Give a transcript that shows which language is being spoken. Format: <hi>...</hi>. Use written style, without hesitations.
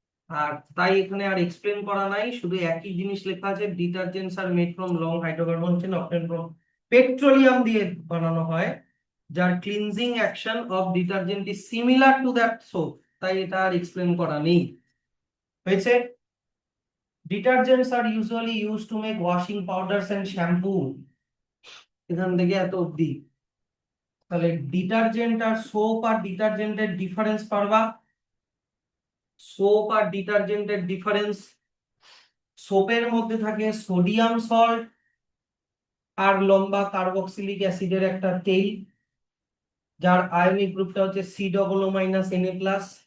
<bn>আর তাই এখানে আর এক্সপ্লেন করা নাই, শুধু একই জিনিস লেখা আছে,</bn> <en>detergents are made from long hydrocarbon chain obtain from petroleum</en> <bn>দিয়ে বানানো হয়, যার</bn> <en>Cleansing action of detergent is similar to that soap.</en> <bn>তাই এটা আর এক্সপ্লেন করা নেই, হয়েছে।</bn> <en>Detergents are usually used to make washing powders and shampoo।</en> <bn>এখান থেকে এত অব্দি। তাহলে ডিটারজেন্ট আর সোপ আর ডিটারজেন্টের ডিফারেন্স পারবা? সোপ আর ডিটারজেন্টের ডিফারেন্স, সোপের মধ্যে থাকে সোডিয়াম সল্ট আর লম্বা কার্বক্সিলিক অ্যাসিডের একটা টেইল, যার আয়নিক গ্রুপটা হচ্ছে C++ - Na+।</bn>